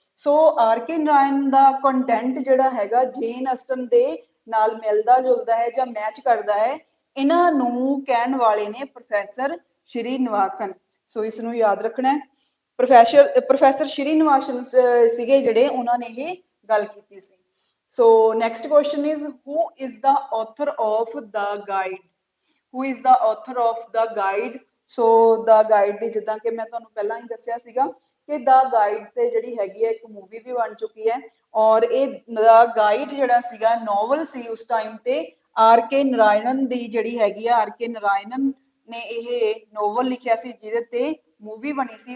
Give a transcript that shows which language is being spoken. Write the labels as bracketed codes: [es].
[pa] ਸੋ R K Narayan ਦਾ content ਜਿਹੜਾ ਹੈਗਾ ਜੇਨ ਅਸਟਨ ਦੇ ਨਾਲ ਮਿਲਦਾ ਜੁਲਦਾ ਹੈ ਜਾਂ ਮੈਚ ਕਰਦਾ ਹੈ। ਇਹਨਾਂ ਨੂੰ ਕਹਿਣ ਵਾਲੇ ਨੇ ਪ੍ਰੋਫੈਸਰ ਸ਼੍ਰੀਨਿਵਾਸਨ। ਸੋ ਇਸ ਨੂੰ ਯਾਦ ਰੱਖਣਾ ਹੈ। ਪ੍ਰੋਫੈਸਰ ਸ਼੍ਰੀਨਿਵਾਸਨ ਸੀਗੇ ਜਿਹੜੇ, ਉਹਨਾਂ ਨੇ ਇਹ ਗੱਲ ਕੀਤੀ ਸੀ। [en] So next question is, who is the author of the guide? Who is the author of the guide? [pa] So the guide ਦੀ ਜਿੱਦਾਂ ਕਿ ਮੈਂ ਤੁਹਾਨੂੰ ਪਹਿਲਾਂ ਹੀ ਦੱਸਿਆ ਸੀਗਾ ਕਿ the guide ਤੇ ਜਿਹੜੀ ਹੈਗੀ ਹੈ ਇੱਕ ਮੂਵੀ ਵੀ ਬਣ ਚੁੱਕੀ ਹੈ, ਔਰ ਇਹ the guide ਜਿਹੜਾ ਸੀਗਾ ਨੋਵਲ ਸੀ ਉਸ ਟਾਈਮ ਤੇ। ਆਰ ਕੇ ਨਰਾਇਣਨ ਦੀ ਜਿਹੜੀ ਹੈਗੀ ਆ, ਆਰ ਕੇ ਨਰਾਇਣਨ ਨੇ ਇਹ ਨੋਵਲ ਲਿਖਿਆ ਸੀ ਜਿਹਦੇ ਤੇ ਮੂਵੀ ਬਣੀ ਸੀ।